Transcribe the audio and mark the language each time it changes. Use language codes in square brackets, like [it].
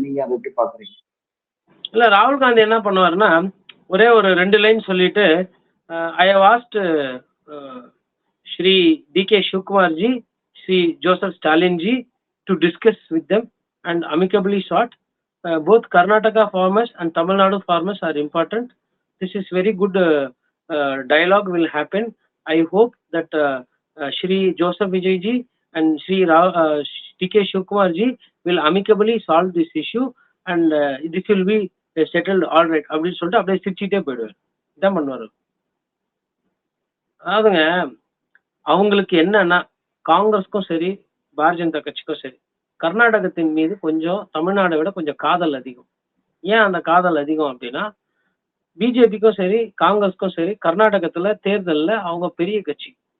[ta] நீங்க அதை எப்படி பாக்குறீங்க? இல்ல ராகுல் காந்தி என்ன பண்ணுவாருன்னா, ஒரே ஒரு 2 லைன் சொல்லிட்டு, I have asked Sri DK. [en] Shivakumarji, Shri Joseph Stalinji to discuss with them and amicably sort. Both Karnataka farmers and Tamil Nadu farmers are important. This is very good dialogue will happen. I hope that Shri Joseph Vijayji and Shri T.K. Shivkumarji will amicably solve this issue and this will be settled all right. [ta] அப்படின்னு சொல்லிட்டு அப்படியே சிரிச்சுட்டே போயிடுவார். இதான் பண்ணுவார். அதாவதுங்க, அவங்களுக்கு என்னன்னா, காங்கிரஸ்க்கும் சரி பாரதிய ஜனதா கட்சிக்கும் சரி கர்நாடகத்தின் மீது கொஞ்சம் தமிழ்நாடை விட கொஞ்சம் காதல் அதிகம். ஏன் அந்த காதல் அதிகம் அப்படின்னா, பிஜேபிக்கும் சரி காங்கிரஸ்க்கும் சரி கர்நாடகத்துல தேர்தலில் அவங்க பெரிய கட்சி.